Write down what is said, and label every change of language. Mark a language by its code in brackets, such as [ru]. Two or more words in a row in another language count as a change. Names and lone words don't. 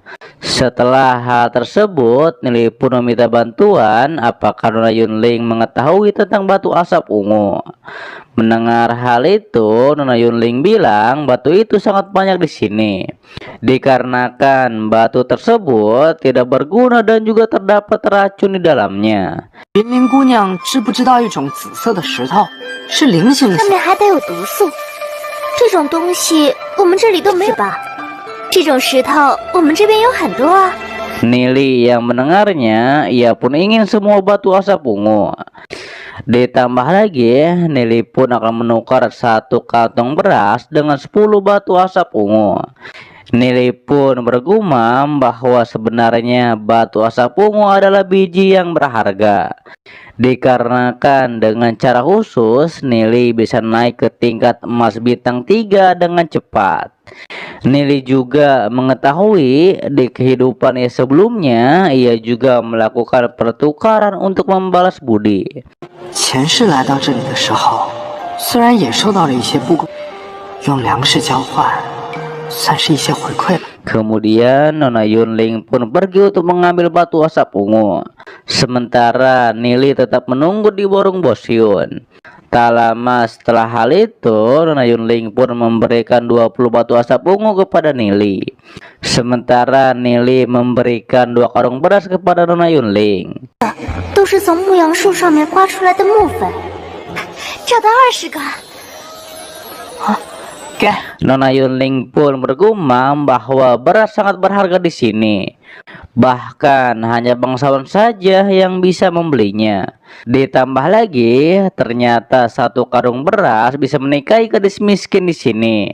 [id] Setelah hal tersebut, Nili pun meminta bantuan apakah Nona Yunling mengetahui tentang batu asap ungu. Mendengar hal itu, Nona Yunling bilang batu itu sangat banyak di sini. Dikarenakan batu tersebut tidak berguna dan juga terdapat racun di dalamnya. [zh] 云玲姑娘知不知道一种紫色的石头是菱形上形？面还带有毒素，这种东西我们这里都没有吧？这种石头我们这边有很多啊。 [id] Nili yang mendengarnya, ia pun ingin semua batu asap ungu. Ditambah lagi, Nili pun akan menukar 1 kantong beras dengan 10 batu asap ungu. Nili pun bergumam bahwa sebenarnya batu asap ungu adalah biji yang berharga. Dikarenakan dengan cara khusus, Nili bisa naik ke tingkat emas bintang 3 dengan cepat. Nili juga mengetahui di kehidupannya sebelumnya, ia juga melakukan pertukaran untuk membalas budi. [zh] 前世来到这里的时候，虽然也受到了一些不公，用粮食交换，算是一些回馈吧。 [id] Kemudian Nona Yunling pun pergi untuk mengambil batu asap ungu. Sementara Nili tetap menunggu di warung Bos Yun. Tak lama setelah hal itu, Nona Yunling pun memberikan 20 batu asap ungu kepada Nili. Sementara Nili memberikan 2 karung beras kepada Nona Yunling. [zh] 都是从牧羊树上面刮出来的木粉，找到20个。给， [id] Nona Yunling pun bergumam bahwa beras sangat berharga di sini. Bahkan hanya bangsawan saja yang bisa membelinya. Ditambah lagi, ternyata 1 karung beras bisa menikahi gadis miskin di sini.